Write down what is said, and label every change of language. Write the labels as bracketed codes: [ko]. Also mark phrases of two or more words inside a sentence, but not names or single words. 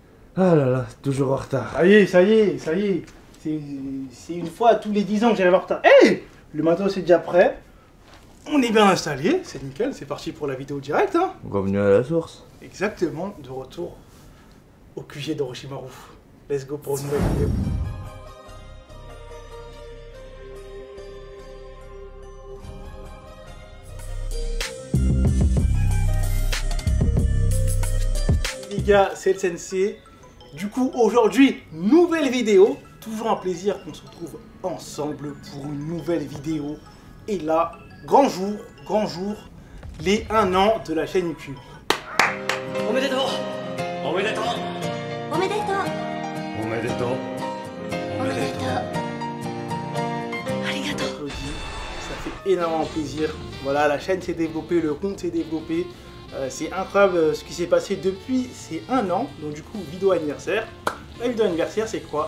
[fr] Ah là là, toujours en retard. Ça y est, ça y est, ça y est. C'est une fois tous les 10 ans que j'arrive en retard. Hey, le matos est déjà prêt. On est bien installé, c'est nickel, c'est parti pour la vidéo directe. Hein. Revenu à la source. Exactement, de retour au QG d'Orochimaru. [en] Let's go [fr] pour une nouvelle vidéo. Les gars, c'est le Sensei. Du coup, aujourd'hui, nouvelle vidéo. Toujours un plaisir qu'on se retrouve ensemble pour une nouvelle vidéo. Et là, grand jour, les 1 an de la chaîne YouTube. [ja] おめでとう!おめでとう! Omedetou! Omedetou! おめでとう!ありがとう! [fr] Ça fait énormément plaisir. Voilà, la chaîne s'est développée, le compte s'est développé. C'est incroyable ce qui s'est passé depuis ces 1 an. Donc du coup, vidéo anniversaire. La vidéo anniversaire, c'est quoi?